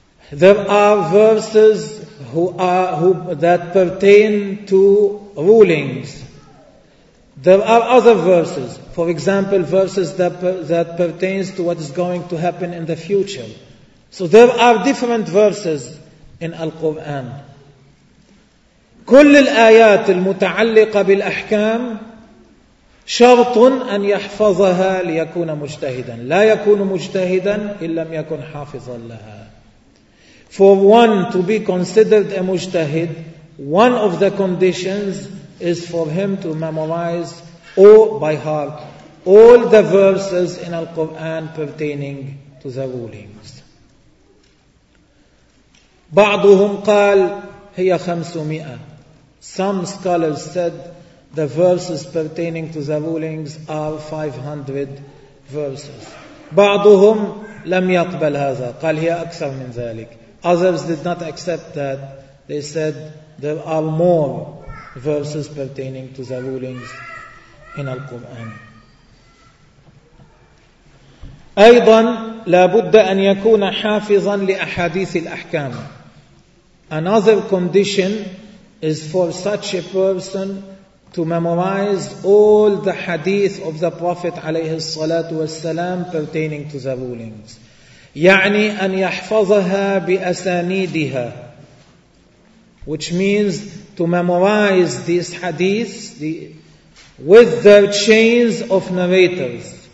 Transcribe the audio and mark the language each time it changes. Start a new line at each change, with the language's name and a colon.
English: There are verses that pertain to rulings. There are other verses, for example, verses that pertains to what is going to happen in the future. So there are different verses in Al-Quran.
Arabic: كل الآيات المتعلقة بالأحكام شرط أن يحفظها ليكون مجتهدا. لا يكون مجتهدا إن لم يكن حافظا لها.
English: For one to be considered a mujtahid, one of the conditions is for him to memorize all by heart all the verses in Al-Quran pertaining to the rulings.
Arabic: بعضهم قال هي 500.
English: Some scholars said the verses pertaining to the rulings are 500 verses.
Arabic: بعضهم لم يقبل هذا، قال هي أكثر من ذلك.
English: Others did not accept that. They said there are more verses pertaining to the rulings in Al-Quran.
Arabic: أيضا لا بد أن يكون حافظا لأحاديث الأحكام.
English: Another condition is for such a person to memorize all the hadith of the Prophet
Arabic: عليه الصلاة والسلام
English: pertaining to the rulings.
Arabic: يعني أن يحفظها بأسانيدها,
English: which means to memorize these hadiths with their chains of narrators.